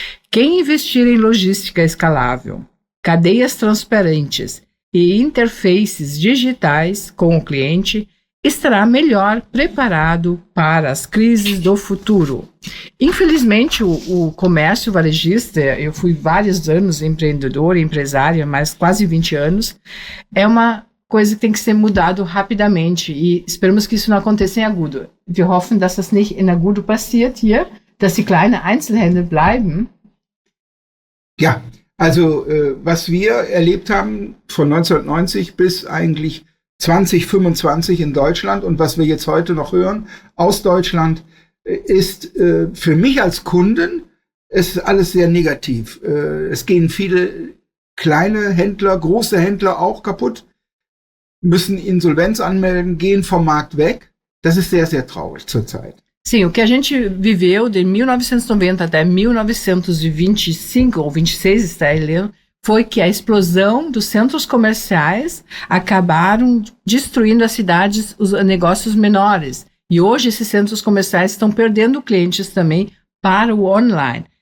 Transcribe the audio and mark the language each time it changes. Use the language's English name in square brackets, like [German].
[Portuguese] Quem investir em logística escalável, cadeias transparentes e interfaces digitais com o cliente estará melhor preparado para as crises do futuro. Infelizmente, o comércio varejista, eu fui vários anos empreendedora, empresária, mas quase 20 anos, é uma coisa que tem que ser mudado rapidamente e esperamos que isso não aconteça em agudo. [German] Wir hoffen, dass das nicht in agudo passiert hier, dass die kleinen Einzelhändler bleiben. Ja, also was wir erlebt haben von 1990 bis eigentlich 2025 in Deutschland und was wir jetzt heute noch hören aus Deutschland, ist für mich als Kunden ist alles sehr negativ. Es gehen viele kleine Händler, große Händler auch kaputt, müssen Insolvenz anmelden, gehen vom Markt weg. Das ist sehr, sehr traurig zurzeit. [Portuguese] Sim, o que a gente viveu de 1990 até 1925 ou 26, está lendo, foi que a explosão dos centros comerciais acabaram destruindo as cidades, os negócios menores. E hoje esses centros comerciais estão perdendo clientes também para o online.